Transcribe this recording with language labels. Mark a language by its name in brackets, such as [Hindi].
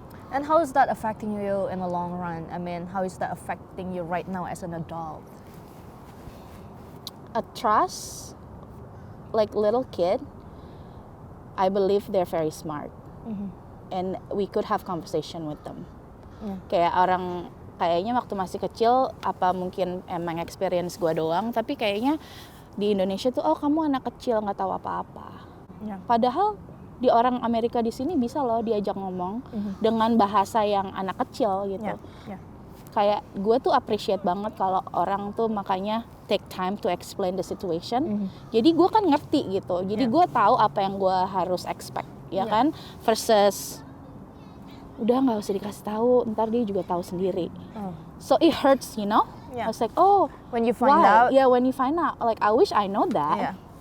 [English] And how is that affecting you in the long run? I mean, how is that affecting you right now as an adult? A trust, like little kid, I believe they're very smart, and we could have conversation with them. [Indonesian] Kayak orang. Kayaknya waktu masih kecil, apa mungkin emang experience gue doang, tapi kayaknya di Indonesia tuh, kamu anak kecil nggak tahu apa-apa. Padahal di orang Amerika di sini bisa loh diajak ngomong dengan bahasa yang anak kecil gitu. Kayak gue tuh appreciate banget kalau orang tuh makanya [English] take time to explain the situation. [Indonesian] Jadi gue kan ngerti gitu. Jadi gue tahu apa yang gue harus expect, ya kan? Versus udah nggak usah dikasih tahu, ntar dia juga tahu sendiri. [English] So it hurts, you know? I was like, when you find out. Yeah, when you find out, like I wish I know that.